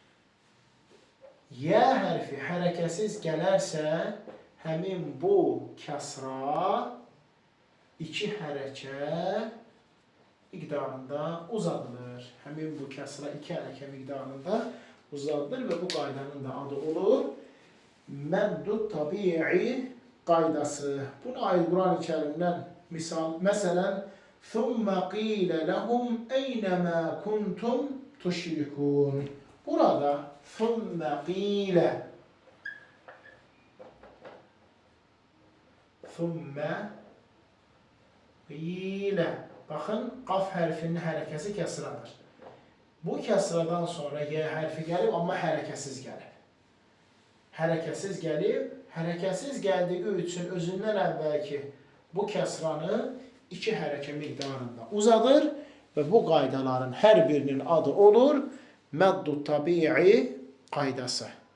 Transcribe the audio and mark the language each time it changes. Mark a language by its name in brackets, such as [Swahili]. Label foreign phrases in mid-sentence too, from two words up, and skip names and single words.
[Azerbaijani] Yə hərfi hərəkəsiz gələrsə, həmin bu kəsra iki hərəkə miqdarında uzadılır. Həmin bu kəsra iki hərəkə miqdarında uzadılır və bu qaydanın da adı olur məddud tabii qaydası. Buna aid Quran-ı Kərimdən misal, məsələn, [Arabic] ثُمَّ قِيلَ لَهُمْ اَيْنَمَا كُنْتُمْ تُشْرِكُونَ. Burada ثُمَّ قِيلَ ثُمَّ قِيلَ. [Azerbaijani] Baxın, qaf hərfinin hərəkəsi kəsradır. Bu kəsradan sonra Y hərfi gəlib, amma hərəkəsiz gəlib. Hərəkəsiz gəlib, hərəkəsiz gəldiyi üçün özündən əvvəlki bu kəsranı iki hərəkə miqdarında uzadır və bu qaydaların hər birinin adı olur məddud tabii qaydası.